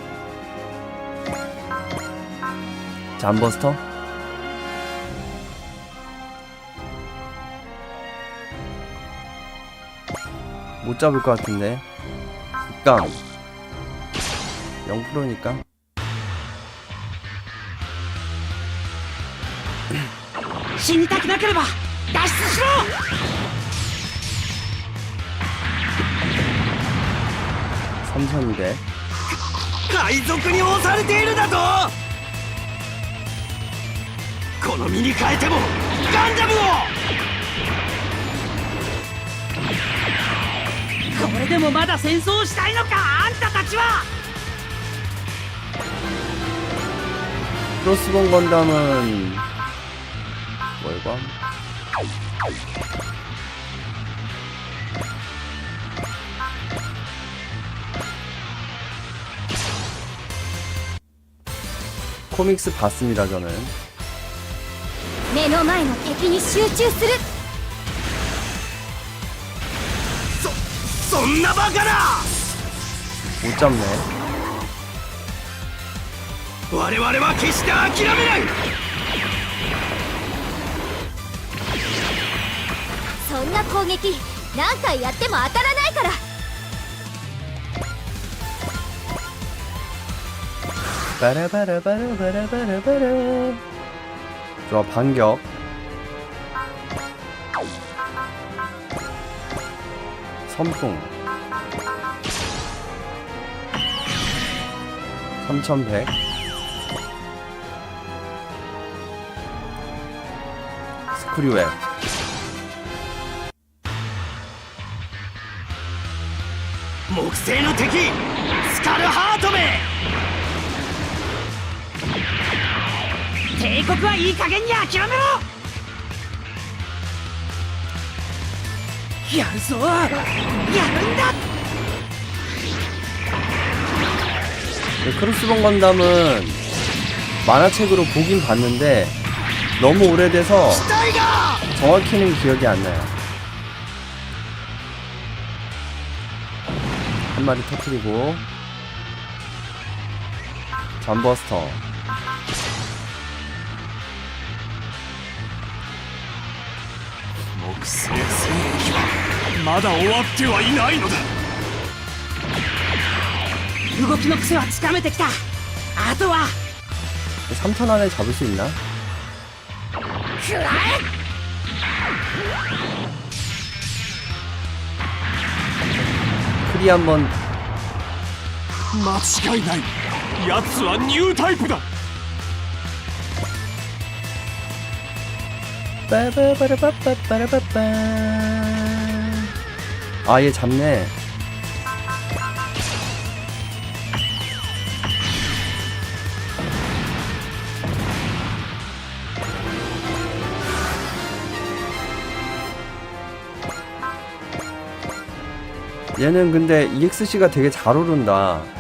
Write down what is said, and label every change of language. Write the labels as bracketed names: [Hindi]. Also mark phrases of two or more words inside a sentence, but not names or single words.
[Korean] 잠버스터? 못 잡을 것 같은데. 극강 0%니까 [Japanese] 死にたくなければ脱出しろ。 3200 海賊に押されているだと。この身に変えてもガンダムを。これでもまだ戦争をしたいのかあんたたちは。 [Korean] 크로스본 건담은 월광? 코믹스 봤습니다 저는. [Japanese] 目の前の敵に集中する。そんなバカな。 [Korean] 못 잡네. [Japanese] 我々は決して諦めない。そんな攻撃何回やっても当たらないから。 바라바라바라바라바라바라. [Korean] 좋아 반격. 선풍 3100. 스크류웹. [Japanese] 木星の敵スカルハートめ。帝国はいい加減に諦めろ。やるぞやるんだ。 [Korean] 크로스본 건담은 만화책으로 보긴 봤는데 너무 오래돼서 [Japanese] 機体が [Korean] 정확히는 기억이 안 나요. 한 마리 터뜨리고 잠버스터. [Japanese] 木星戦役はまだ終わってはいないのだ。動きの癖はつかめてきた。あとは [Korean] 3턴 안에 잡을 수 있나? [Japanese] くらえ。 [Korean] 크리 한번 [Japanese] 間違いない。奴はニュータイプだ。 빠바바라바바바라바바. [Korean] 아, 얘 잡네. 얘는 근데 EXC가 되게 잘 오른다.